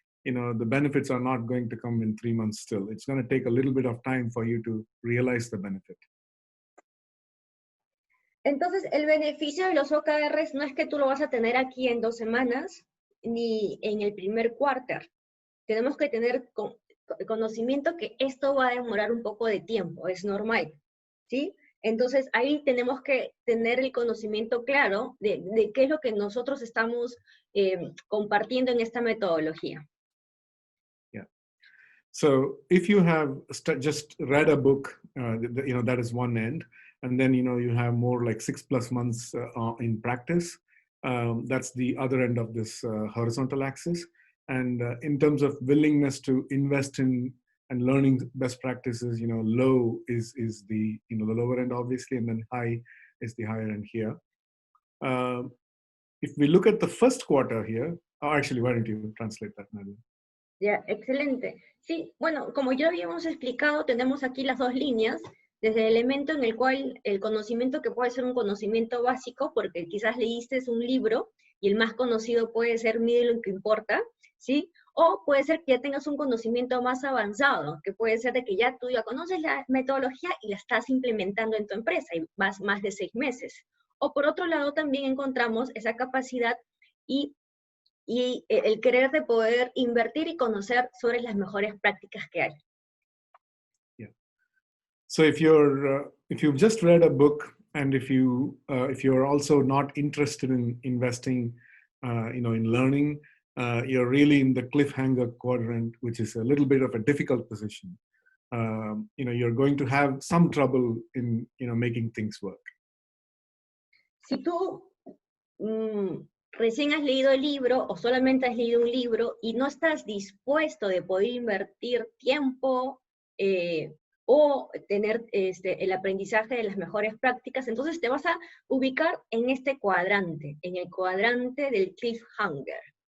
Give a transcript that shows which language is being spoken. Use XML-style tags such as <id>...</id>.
<en>The benefits are not going to come in 3 months still. It's going to take a little bit of time for you to realize the benefit.</en> <es>Entonces, el beneficio de los OKRs no es que tú lo vas a tener aquí en 2 semanas, ni en el primer quarter. Tenemos que tener conocimiento que esto va a demorar un poco de tiempo, es normal, ¿sí? Entonces, ahí tenemos que tener el conocimiento claro de qué es lo que nosotros estamos compartiendo en esta metodología.</es> <en>Yeah. So if you have just read a book, that is one end, and then, you have more like 6+ months in practice, that's the other end of this horizontal axis. And in terms of willingness to invest in and learning best practices, low is the the lower end, obviously, and then high is the higher end here. If we look at the first quarter here, actually, why don't you translate that, Nadia?</en> <es>Ya, excelente. Sí, bueno, como ya habíamos explicado, tenemos aquí las 2 líneas, desde el elemento en el cual el conocimiento, que puede ser un conocimiento básico, porque quizás leíste un libro, y el más conocido puede ser Mide lo que importa, ¿sí? O puede ser que ya tengas un conocimiento más avanzado, que puede ser de que tú ya conoces la metodología y la estás implementando en tu empresa, y vas más de 6 meses. O por otro lado también encontramos esa capacidad y el querer de poder invertir y conocer sobre las mejores prácticas que hay.</es> <en>Yeah. So if you've just read a book, and if you're also not interested in investing, in learning, you're really in the cliffhanger quadrant, which is a little bit of a difficult position. You're going to have some trouble in making things work.</en> <es>Si tú recién has leído el libro o solamente has leído un libro y no estás dispuesto de poder invertir tiempo o tener el aprendizaje de las mejores prácticas, entonces te vas a ubicar en este cuadrante, en el cuadrante del cliffhanger.</es>